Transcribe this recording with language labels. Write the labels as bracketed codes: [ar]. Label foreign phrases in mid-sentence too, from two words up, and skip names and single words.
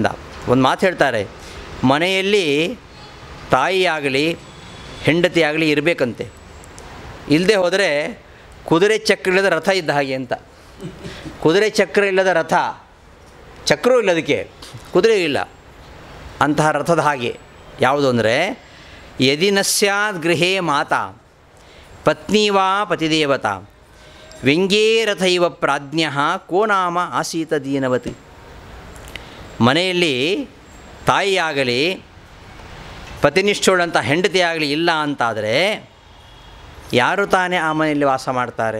[kn] ಒಂದು ಮಾತು ಹೇಳ್ತಾರೆ, ಮನೆಯಲ್ಲಿ ತಾಯಿಯಾಗಲಿ ಹೆಂಡತಿಯಾಗಲಿ ಇರಬೇಕಂತೆ. ಇಲ್ಲದೆ ಹೋದರೆ ಕುದುರೆ ಚಕ್ರ ಇಲ್ಲದ ರಥ ಇದ್ದ ಹಾಗೆ ಅಂತ. ಕುದುರೆ ಚಕ್ರ ಇಲ್ಲದ ರಥ, ಚಕ್ರೂ ಇಲ್ಲ, ಅದಕ್ಕೆ ಕುದುರೆ ಇಲ್ಲ. ಅಂತಹ ರಥದ ಹಾಗೆ ಯಾವುದು ಅಂದರೆ, [sa] ಯದಿ ನ ಸ್ಯಾದ್ ಗೃಹೇ ಮಾತಾ ಪತ್ನೀವಾ ಪತಿದೇವತಾ ವ್ಯಂಗ್ಯೇ ರಥ ಇವ ಪ್ರಾಜ್ಞಃ ಕೋ ನಾಮ ಆಸೀತ ದೀನವತಿ. [kn] ಮನೆಯಲ್ಲಿ ತಾಯಿಯಾಗಲಿ ಪತಿನಿಷ್ಠೋಳಂಥ ಹೆಂಡತಿಯಾಗಲಿ ಇಲ್ಲ ಅಂತಾದರೆ ಯಾರು ತಾನೇ ಆ ಮನೆಯಲ್ಲಿ ವಾಸ ಮಾಡ್ತಾರೆ?